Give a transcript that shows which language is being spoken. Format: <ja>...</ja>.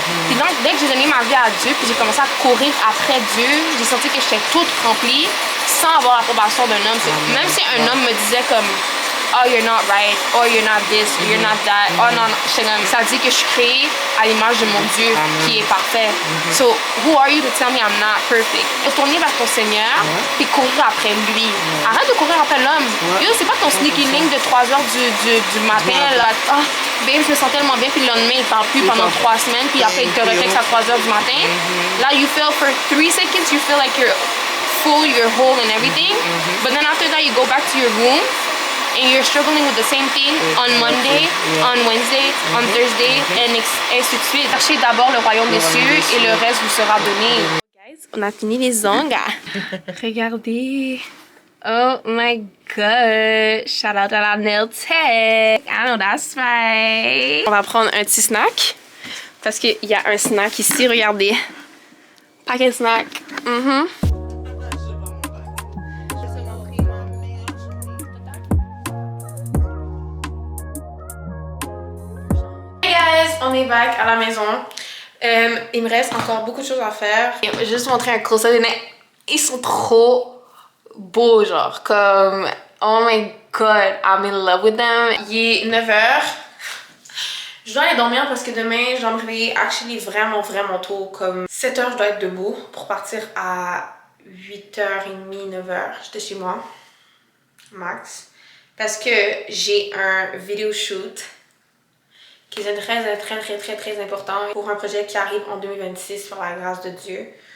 <fr>Puis donc dès que j'ai donné ma vie à Dieu puis j'ai commencé à courir après Dieu, j'ai senti que j'étais toute remplie sans avoir l'approbation d'un homme. Même si un homme me disait comme</fr> <en>oh you're not right, or you're not this, or you're not that,</en> <fr>oh non, ça dit que je suis créée à l'image de mon Dieu qui est parfait.</fr> <en>So who are you to tell me I'm not perfect?</en> <fr>Retourner vers ton Seigneur puis courir après lui. Arrête de courir après l'homme. Yo, c'est pas ton sneaky link de 3 heures du matin là. Oh, babe, je me sens tellement bien puis le lendemain il parle plus pendant 3 semaines puis après il te retexte à 3 heures du matin.</fr> <en>Là you feel for 3 seconds you feel like you're full, you're whole and everything. But then after that you go back to your room and you're struggling with the same thing on Monday, on Wednesday, on Thursday, and</en> <fr>ainsi de suite. Cherchez d'abord le royaume des cieux et le reste vous sera donné. Guys, on a fini les ongles. Regardez.</fr> <en>Oh my god. Shout out à la nail tech. I know that's right.</en> <fr>On va prendre un petit snack. Parce qu'il y a un snack ici, regardez. Paquet snack. On est back à la maison. Il me reste encore beaucoup de choses à faire. Je vais juste montrer un close-up. Ils sont trop beaux, genre.</fr> <en>Comme, oh my god, I'm in love with them.</en> <fr>Il est 9h. Je dois aller dormir parce que demain, je dois me réveiller actually vraiment tôt. Comme 7h, je dois être debout pour partir à 8h30, 9h. J'étais chez moi, max. Parce que j'ai un video shoot qui est très important pour un projet qui arrive en 2026 par la grâce de Dieu.</fr>